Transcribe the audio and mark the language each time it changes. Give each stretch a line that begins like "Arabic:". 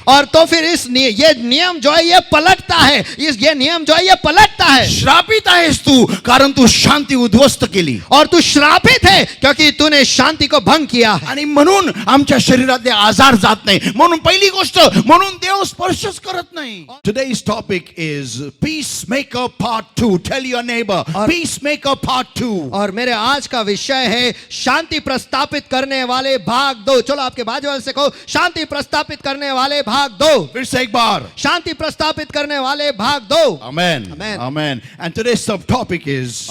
Hindi: और तो फिर ये नियम जो है ये पलटता है. ये नियम जो है ये पलटता है.
Marathi: श्रापित आहेस तू, कारण तू शांती उद्ध्वस्त केली.
Hindi: और तू श्रापित है क्योंकि तूने शांति को भंग किया है.
Marathi: आणि म्हणून आमच्या शरीरातले आजार जात नाही. म्हणून पहिली गोष्ट, म्हणून देव स्पर्शच करत नाही.
English: Today's topic is Peacemaker Part 2. Tell your neighbor, Peacemaker Part 2.
Hindi: और मेरे आज का विषय है शांति प्रस्थापित करने वाले भाग 2. चलो आपके बाजू वाले से कहो, शांति प्रस्थापित करने वाले भाग 2. फिर से एक बार, शांति प्रस्थापित करने वाले भाग 2.
English: Amen. Amen. Amen. And today's subtopic is